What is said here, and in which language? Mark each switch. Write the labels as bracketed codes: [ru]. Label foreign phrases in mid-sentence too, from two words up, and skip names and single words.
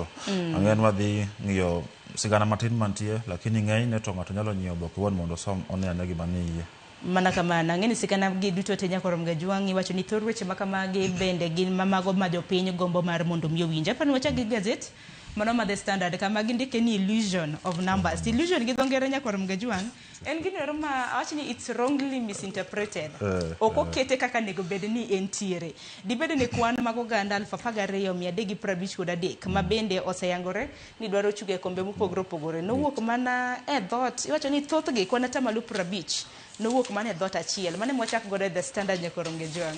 [luo] Ang'en wadhi ng'iyo sigana matin mantie lakini ng'eny ne to ng'ato nyalo nyiewo oboke wuon mondo som onene gima nie. Mana kamana ng'eni sigana gi duto te Nyakorom Gajwang' iwacho ni thor weche makamagi bende gin mamago ma jopiny gombo mar mondo miyo winje. Apani wacha gi gazet mano ma The Standard kama gindike ni [en] illusion of numbers. [luo] Illusion gi dhongere Nyakorom Gajwang' en gino ma awacho ni [en] it's wrongly misinterpreted. [luo] Oko kete kaka nego bed ni entiere. Dibede ne kwan mag oganda 12,353 ma bende oseyangore ni dwaro chuge kombe mopogore opogore. Nowuok mana e dhot iwacho ni thothgi kwan atamalo 50 nowuok mana e dhot achiel. Mane mwachak godo The Standard Nyakorom Gajwang'.